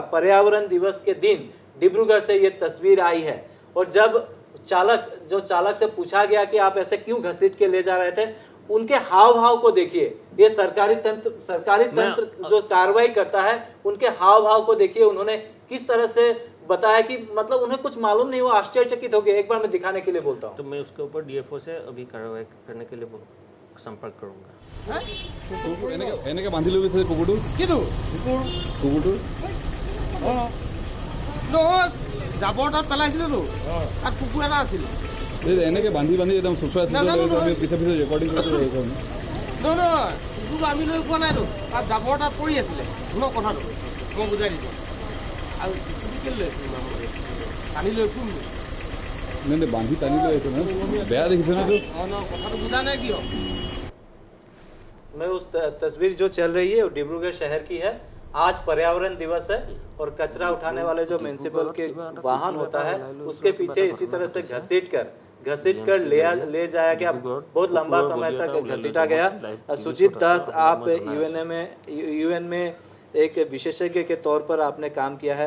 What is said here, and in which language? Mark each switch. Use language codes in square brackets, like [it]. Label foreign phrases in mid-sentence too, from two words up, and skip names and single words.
[hi] पर्यावरण दिवस के दिन डिब्रूगढ़ से ये तस्वीर आई है, और जब चालक से पूछा गया कि आप ऐसे क्यों घसीट के ले जा रहे थे, उनके हाव भाव को देखिए। ये सरकारी तंत्र जो कार्रवाई करता है, उनके हाव भाव को देखिए। उन्होंने किस तरह से बताया कि मतलब उन्हें कुछ मालूम नहीं, वो आश्चर्यचकित हो गए। एक बार मैं दिखाने के लिए बोलता हूँ। तो मैं उसके ऊपर डीएफओ से अभी कार्रवाई करने के लिए संपर्क करूंगा। [as] এনেকে বান্ধি লৈ গৈছে কুকুৰটো কিটো কুকুৰটো নহয় জাবৰ তাত পেলাইছিলেতো তাত কুকুৰ এটা আছিল এই এনেকে বান্ধি বান্ধি একদম চুচুৱাই নাজানো চুচুৱাই আমি নহয়। পিছে পিছে ৰেকৰ্ডিং কৰিছোঁ এইখন নহয় নহয় কুকুৰটো আমি লৈ পোৱা নাইতো তাত জাবৰ তাত পৰি আছিলে শুনক কথাটো মই বুজাই দিছোঁ আৰু কুকুৰটো কেলৈ লৈ ফুৰিম আমাৰ টানি লৈ ফুৰিম মানে বান্ধি টানি লৈ আহিছে নহয় বেয়া দেখিছে নহয় এইটো অঁ নহয় কথাটো বুজা নাই কিয় [hi] मैं उस तस्वीर जो चल रही है वो डिब्रूगढ़ शहर की है। आज पर्यावरण दिवस है और कचरा उठाने वाले जो म्यूनिसिपल के वाहन होता है उसके पीछे इसी तरह से घसीट कर ले जाया गया। बहुत लंबा समय तक घसीटा गया। सुजीत दास, आप यूएन में एक विशेषज्ञ के तौर पर आपने काम किया है।